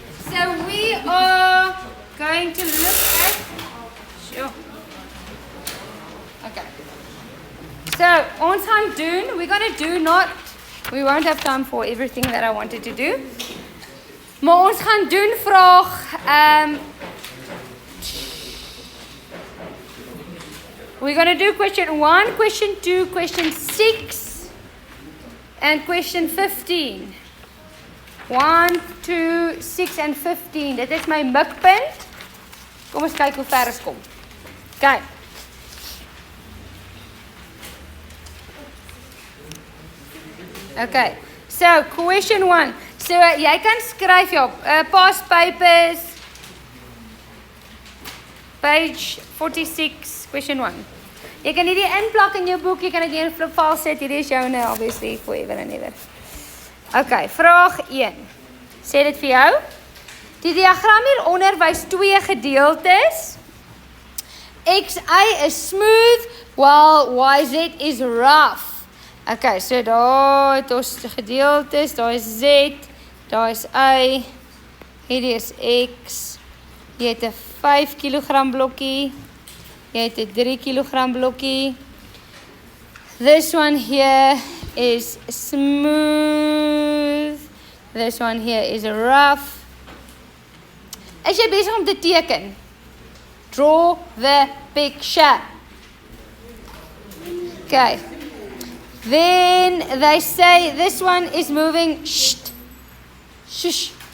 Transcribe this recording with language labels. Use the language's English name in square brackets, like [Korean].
[English] So we are going to look at... Sure. Okay. So, [Afrikaans] ons gaan doen, [English] we're going to do not... We won't have time for everything that I wanted to do. [Afrikaans] Maar ons gaan doen vraag... [English] We're going to do question 1, question 2, question 6, and question 15. [Afrikaans] 1, 2, 6 en 15. Dit is my mikpunt. Kom ons kyk hoe ver ons kom. Kyk. [English] Okay. So, question 1. So, [Afrikaans] jy kan skryf op [English] past papers, page 46, question 1. [Afrikaans] Jy kan hierdie inplak in jou boek, jy kan dit in 'n flipfile sit, hierdie is joune, obviously, [English] forever and ever. [Afrikaans] Okay, vraag 1. Sê dit vir jou. Die diagram hieronder wys 2 gedeeltes. [English] XY is smooth, while YZ is rough. [Afrikaans] Okay, so daar het ons gedeeltes, daar is Z, daar is Y, hierdie is X, jy het 'n 5 kg blokkie, jy het 'n 3 kg blokkie. [English] This one here is smooth, this one here is rough. [Afrikaans] Is jy besig om te teken? [English] Draw the picture. Okay. Then they say this one is moving, shush.